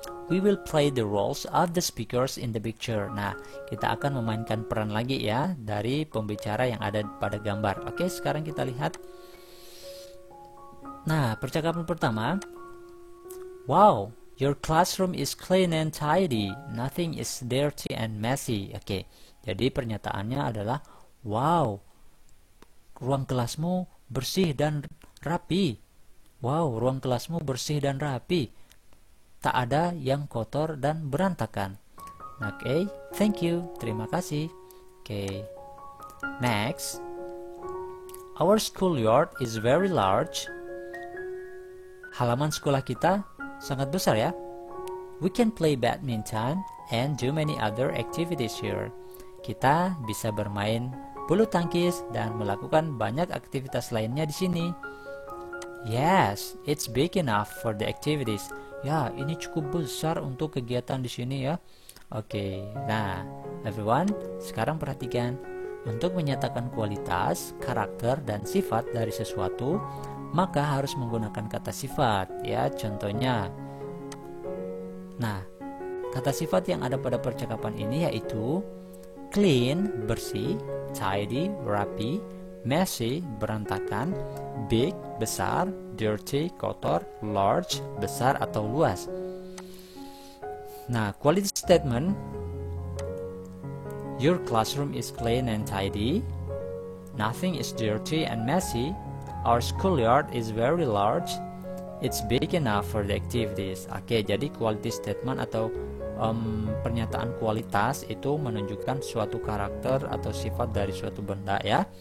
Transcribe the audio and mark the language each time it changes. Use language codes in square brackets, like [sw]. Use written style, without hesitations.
[en] We will play the roles of the speakers in the picture. [id] Nah, kita akan memainkan peran lagi ya dari pembicara yang ada pada gambar. Oke, sekarang kita lihat. Nah, percakapan pertama. [en] Wow, your classroom is clean and tidy. Nothing is dirty and messy. [id] Oke, jadi pernyataannya adalah, wow, ruang kelasmu bersih dan rapi. Wow, ruang kelasmu bersih dan rapi. Tak ada yang kotor dan berantakan. [en] Oke, thank you. [id] Terima kasih. [en] Oke, next. Our schoolyard is very large. [id] Halaman sekolah kita sangat besar ya. [en] We can play badminton and do many other activities here. [id] Kita bisa bermain bulu tangkis dan melakukan banyak aktivitas lainnya di sini. [en] Yes, it's big enough for the activities. [id] Ya, ini cukup besar untuk kegiatan di sini ya. Oke, nah, everyone, sekarang perhatikan. Untuk menyatakan kualitas, karakter, dan sifat dari sesuatu, maka harus menggunakan kata sifat ya. Contohnya, nah, kata sifat yang ada pada percakapan ini yaitu clean, bersih, tidy, rapi, messy, berantakan, big, besar, dirty, kotor, large, besar atau luas. [en] Nah, quality statement. Your classroom is clean and tidy. Nothing is dirty and messy. Our schoolyard is very large. It's big enough for the activities. [id] Oke, jadi quality statement atau pernyataan kualitas itu menunjukkan suatu karakter atau sifat dari suatu benda ya.